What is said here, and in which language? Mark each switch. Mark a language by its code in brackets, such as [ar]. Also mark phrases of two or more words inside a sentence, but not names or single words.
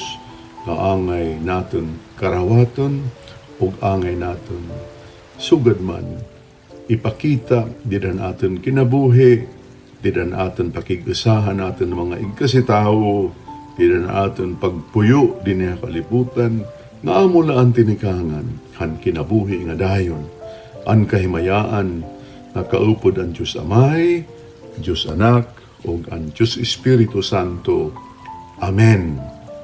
[war] nga angay naton karawaton ug angay naton sugad man ipakita didan aton kinabuhi, didan aton pakigusahan naton mga igkasitawo, didan aton pagpuyo dinhi kalibutan nga amo ang tinikangan han kinabuhi nga dayon an kahimayaan na kaupod ang Diyos Amay, Diyos Anak ug ang Diyos Espiritu Santo. Amen.